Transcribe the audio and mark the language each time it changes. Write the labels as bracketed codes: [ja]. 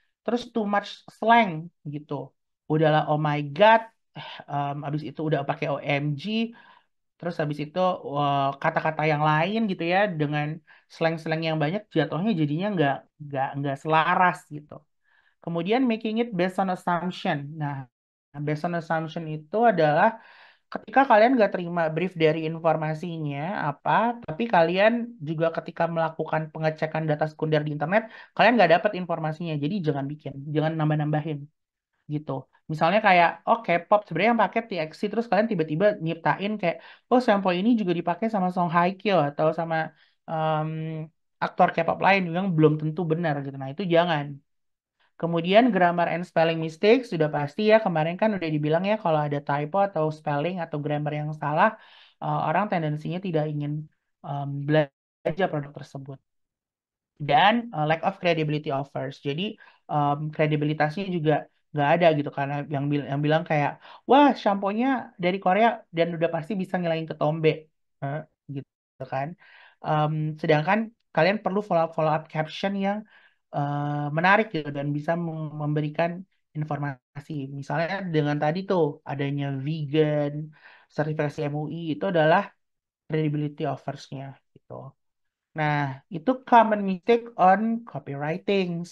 [id] Terus [en] too much slang [id] gitu. Udahlah [en] oh my god, [id] abis itu udah pakai OMG, terus habis itu kata-kata yang lain gitu ya dengan slang-slang yang banyak jatuhnya jadinya nggak selaras gitu. Kemudian [en] making it based on assumption. [id] Nah, [en] based on assumption [id] itu adalah ketika kalian nggak terima brief dari informasinya apa, tapi kalian juga ketika melakukan pengecekan data sekunder di internet, kalian nggak dapat informasinya. Jadi jangan bikin, jangan nambah-nambahin gitu. Misalnya kayak, [en] oh [id] K-pop sebenarnya yang pakai TXT, terus kalian tiba-tiba nyiptain kayak, oh sampo ini juga dipakai sama Song Hye Kyo atau sama um, aktor K-pop lain yang belum tentu benar gitu. Nah, itu jangan. Kemudian [en] grammar and spelling mistakes [id] sudah pasti ya, kemarin kan udah dibilang ya kalau ada typo atau spelling atau grammar yang salah, orang tendensinya tidak ingin belajar produk tersebut. Dan [en] lack of credibility offers. [id] Jadi kredibilitasnya juga nggak ada gitu karena yang bilang kayak wah samponya dari Korea dan udah pasti bisa ngilangin ketombe. Eh, gitu kan. Em, Sedangkan kalian perlu [en] follow up caption [id] yang menarik gitu dan bisa memberikan informasi. Misalnya dengan tadi tuh adanya vegan, sertifikasi MUI itu adalah [en] credibility offers-nya [id] gitu. Nah, itu [en] common mistake on copywriting.